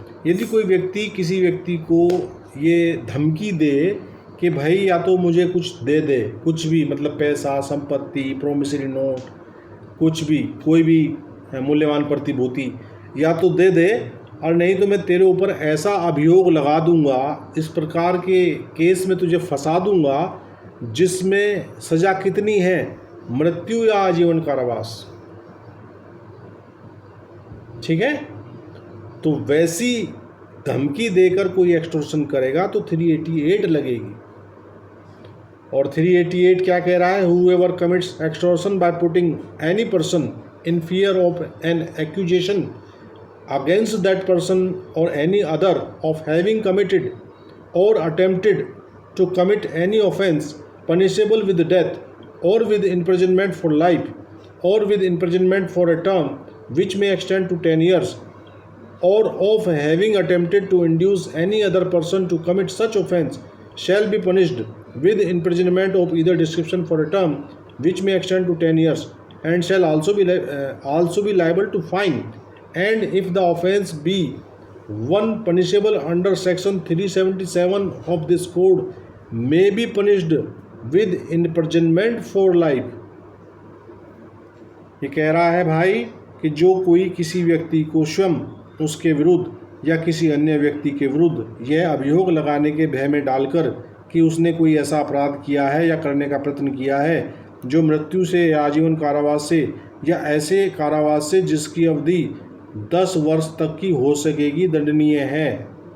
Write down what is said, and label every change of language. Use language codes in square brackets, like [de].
[hi] यदि कोई व्यक्ति किसी व्यक्ति को ये धमकी दे कि भाई या तो मुझे कुछ दे दे, कुछ भी, मतलब पैसा, संपत्ति, प्रोमिसरी नोट, कुछ भी, कोई भी मूल्यवान प्रतिभूति, या तो दे दे और नहीं तो मैं तेरे ऊपर ऐसा अभियोग लगा दूंगा, इस प्रकार के केस में तुझे फंसा दूंगा जिसमें सज़ा कितनी है, मृत्यु या आजीवन कारावास। ठीक है, तो वैसी धमकी देकर कोई एक्सटॉर्शन करेगा तो 388 लगेगी। और 388 क्या कह रहा है? [en] Whoever commits extortion by putting any person in fear of an accusation against that person or any other of having committed or attempted to commit any offense punishable with death or with imprisonment for life or with imprisonment for a term which may extend to 10 years or of having attempted to induce any other person to commit such offense shall be punished with imprisonment of either description for a term which may extend to 10 years and shall also be liable to fine, and if the offense be one punishable under section 377 of this code may be punished with imprisonment for life। [hi] ये कह रहा है भाई कि जो कोई किसी व्यक्ति को स्वयं, उसके विरुद्ध या किसी अन्य व्यक्ति के विरुद्ध यह अभियोग लगाने के भय में डालकर कि उसने कोई ऐसा अपराध किया है या करने का प्रयत्न किया है जो मृत्यु से या आजीवन कारावास से या ऐसे कारावास से जिसकी अवधि 10 वर्ष तक की हो सकेगी, दंडनीय है।